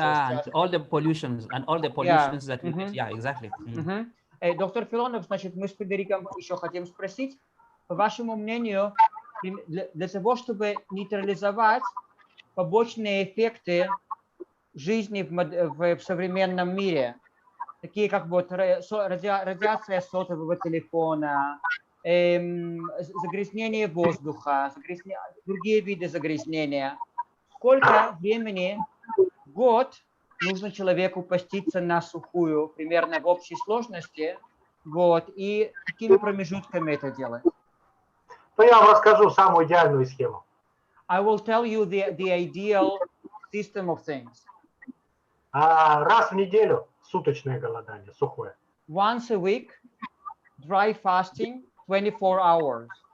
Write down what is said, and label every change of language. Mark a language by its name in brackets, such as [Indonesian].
[English] Yeah, and all the pollutions that we get. Yeah, exactly. [Russian] Доктор Филонов, значит, мы с Федериком еще хотим спросить, по вашему мнению, для того, чтобы нейтрализовать побочные эффекты жизни в современном мире, такие как вот радиация сотового телефона, загрязнение воздуха, другие виды загрязнения. Сколько времени в год нужно человеку поститься на сухую, примерно в общей сложности, вот, и какими промежутками это делать? Ну, я вам расскажу самую идеальную схему. [English] I will tell you the ideal system of things. [Russian] Раз в неделю суточное голодание, сухое. [English] Once a week, dry fasting, 24 hours.